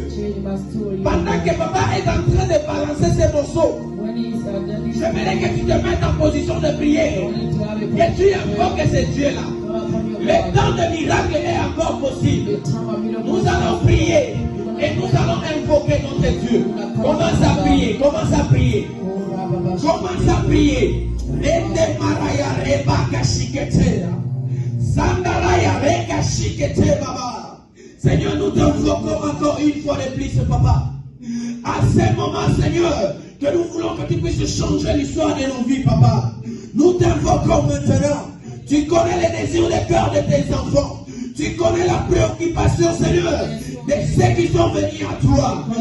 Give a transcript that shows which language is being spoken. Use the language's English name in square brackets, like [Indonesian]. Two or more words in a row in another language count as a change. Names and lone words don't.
[French] Pendant que papa est en train de balancer ses morceaux, j'aimerais que tu te mettes en position de prière. Que tu invoques ce Dieu-là. Le temps de miracle est encore possible. Nous allons prier et nous allons invoquer notre Dieu. Commence à prier, commence à prier. Commence à prier. Rende maraya reba kashikete. Sandaraya reka shikete baba. Seigneur, nous t'invoquons encore une fois de plus, papa. À ce moment, Seigneur, que nous voulons que tu puisses changer l'histoire de nos vies, papa. Nous t'invoquons maintenant. Tu connais les désirs des cœurs de tes enfants. Tu connais la préoccupation, Seigneur, de ceux qui sont venus à toi.